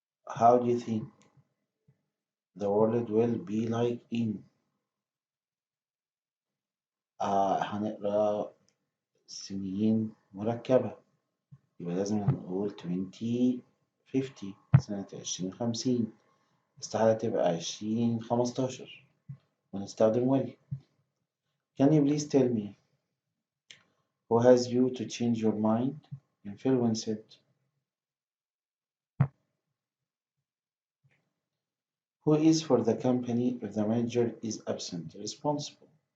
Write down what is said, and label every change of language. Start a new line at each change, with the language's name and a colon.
English: How do you think the world will be like in
Arabic: هنقرا سنين مركبة يبقى لازم نقول 2050 سنة 2050. استحالة تبقى 2015 ونستخدم will.
English: Can you please tell me who has you to change your mind? Influence it. Who is for the company if the manager is absent? Responsible.